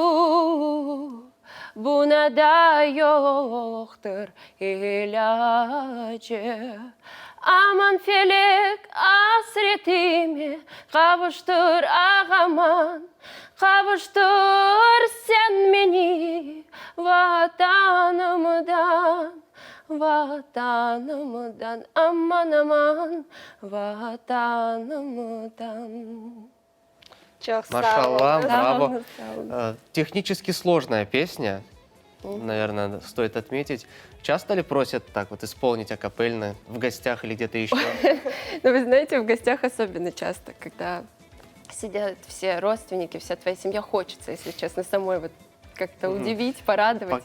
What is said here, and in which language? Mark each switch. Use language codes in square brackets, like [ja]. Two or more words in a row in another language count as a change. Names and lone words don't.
[crh] buna da yoktur ilacı aman felek hasretimi kavuştur ağaman kavuştur sen beni vatanımdan vatanımdan aman aman vatanımdan. Çok sağ [ru] Машалла, [crh] olun. [ru] браво. [crh] Sağ olun. [ru] Технически сложная песня, наверное, стоит отметить. Часто ли просят так вот исполнить акапельно в гостях или где-то еще? Но вы знаете, в гостях особенно часто, когда сидят все родственники, вся твоя семья, хочется, если честно, самой вот как-то удивить, порадовать.